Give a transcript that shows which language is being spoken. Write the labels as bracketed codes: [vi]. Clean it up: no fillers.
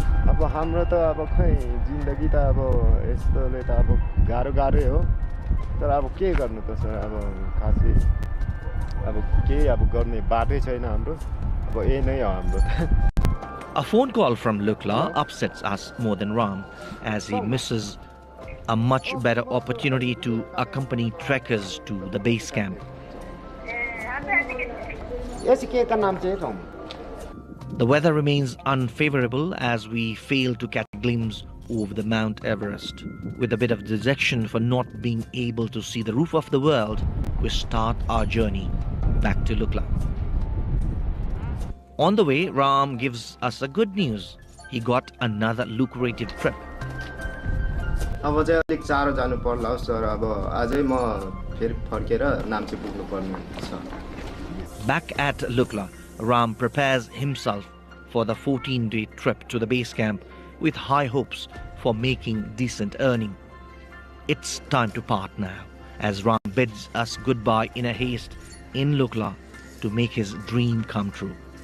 [ne] अब हाम्रो त अब खै जिन्दगी त अब यस्तोले त अब गाह्रै हो, तर अब के गर्नु त सर। अब खासै अब केही अब गर्ने बाटै छैन हाम्रो, अब यही नै हो हाम्रो त। [en] A phone call from Lukla upsets us more than Ram, as he misses a much better opportunity to accompany trekkers to the base camp. The weather remains unfavorable as we fail to catch a glimpse of the Mount Everest. With a bit of dejection for not being able to see the roof of the world, we start our journey back to Lukla. On the way, Ram gives us a good news. He got another lucrative trip. [ne] अब चाहिँ अलिक चाँडो जानु पर्ला हो sir. अब आजै म फेरि फर्केर नाम्ची पुग्नु पर्ने छ। [en] Back at Lukla, Ram prepares himself for the 14-day trip to the base camp with high hopes for making decent earning. It's time to part now, as Ram bids us goodbye in a haste in Lukla to make his dream come true.